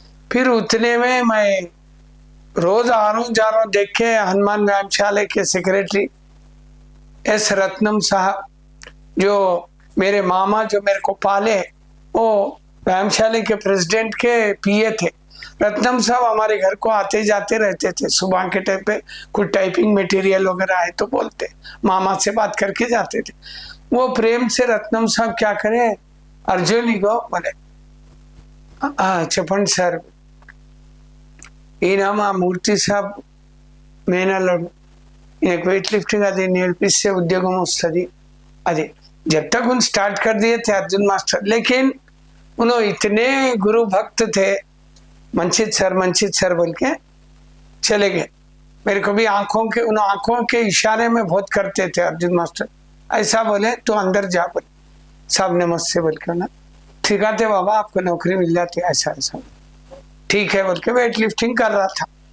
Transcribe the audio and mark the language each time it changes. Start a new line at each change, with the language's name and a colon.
Hindi: फिर उतने में मैं रोज आ रहा हूँ जा रहा हूँ, देख के हनुमान व्यायामशाला के सेक्रेटरी एस रत्नम साहब, जो मेरे मामा जो मेरे को पाले, वो व्यायामशाला के प्रेसिडेंट के पीए थे। रत्नम साहब हमारे घर को आते जाते रहते थे। सुबह के टाइम पे कुछ टाइपिंग मटेरियल वगैरह आए तो बोलते, मामा से बात करके जाते थे। वो प्रेम से रत्नम साहब क्या करे, अर्जुन ही को बोले
Telugu: చెప్పండి సార్, ఈయన మా మూర్తి సాబ్ మేనల్లుడు, ఈయనకు వెయిట్ लिफ्टिंग అది నేర్పిస్తే ఉద్యోగం వస్తుంది।
Hindi: अरे जब तक उन स्टार्ट कर दिए थे अर्जुन मास्टर, लेकिन उन्होंने इतने गुरु भक्त थे, मंचित सर बोल के चले गए। मेरे को भी उन आंखों के इशारे में बहुत करते थे अर्जुन मास्टर। ऐसा बोले तो अंदर जा, बोले साहब नमस्ते बोल के ना ठीक है बाबा आपको नौकरी मिल जाती है, ऐसा ऐसा ठीक है बोल के वेट लिफ्टिंग कर रहा था।